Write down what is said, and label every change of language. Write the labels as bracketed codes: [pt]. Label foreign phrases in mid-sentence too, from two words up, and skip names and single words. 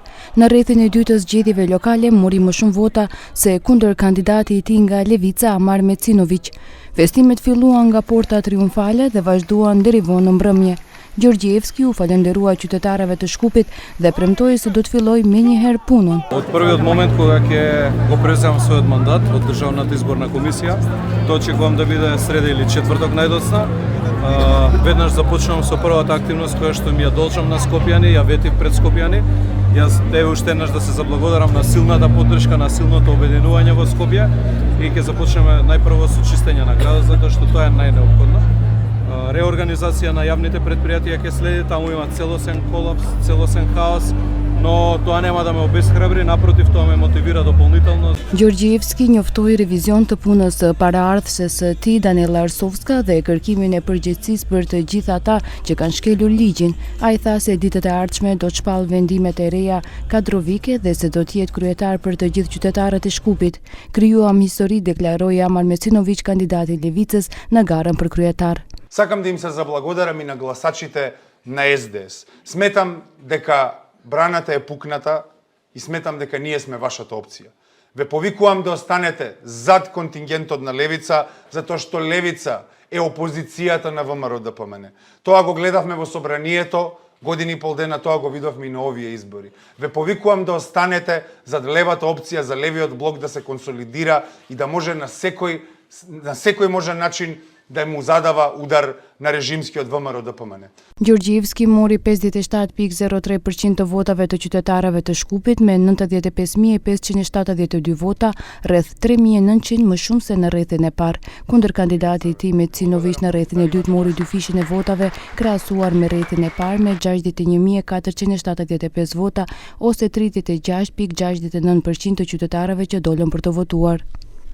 [sq] Në rrethin e dytë të zgjedhjeve lokale mori më shumë vota se kundër kandidati i tij nga Levica Amar Mecinović. Festimet filluan nga porta triumfale dhe vazhduan deri vonë në mbrëmje. Gjorgjevski u falenderua qytetarëve të Shkupit dhe premtoi se do të fillojë menjëherë punën. [mk] Од првиот момент кога ќе го преземам својот мандат од Државната изборна комисија, то очекувам да биде среда или четврток најдоцна. Веднаш започнувам со првата активност која што ми ја должам на скопјани, ја ветив пред скопјани. Јас тебе уште еднаш да се заблагодарам на силната поддршка, на силното обединување во Скопје и ќе започнеме најпрво со чистење на градот, затоа што тоа е најнеопходно. Реорганизација на јавните предпријатија ќе следи, таму има целосен колапс, целосен хаос, но тоа нема да ме обесхрабри, напротив, тоа ме мотивира дополнително. [sq] Gjorgjevski njoftoi revizion të punës së paraardhëses së tij Daniela Arsovska dhe kërkimin e përgjegjësisë për të gjithë ata që kanë shkelur ligjin. Ai tha se ditët e ardhshme do të shpall vendimet e reja kadrovike dhe se do të jetë kryetar për të gjithë qytetarët e Shkupit. Krijuam histori, deklaroi Amar Mecinović, kandidati i Levicës në garën për kryetar. [mk] Сакам да им се заблагодарам и на гласачите на СДС. Сметам дека браната е пукната и сметам дека ние сме вашата опција. Ве повикувам да останете зад контингентот на Левица, затоа што Левица е опозицијата на ВМРО ДПМН. Тоа го гледавме во собранието, години и пол дена тоа го видовме и на овие избори. Ве повикувам да останете зад левата опција, за левиот блок да се консолидира и да може на секој можен начин да му задава удар на режимскиот ВМРО ДПМН. [sq] Gjorgjevski mori 57.03% të votave të qytetarëve të Shkupit me 95.572 vota, rreth 3.900 më shumë se në rrethin e parë. Kundër kandidati i tij Mecinović në rrethin e dytë mori 2 fishin e votave, krahasuar me rrethin e parë me 61.475 vota ose 36.69% të qytetarëve që dolën për të votuar.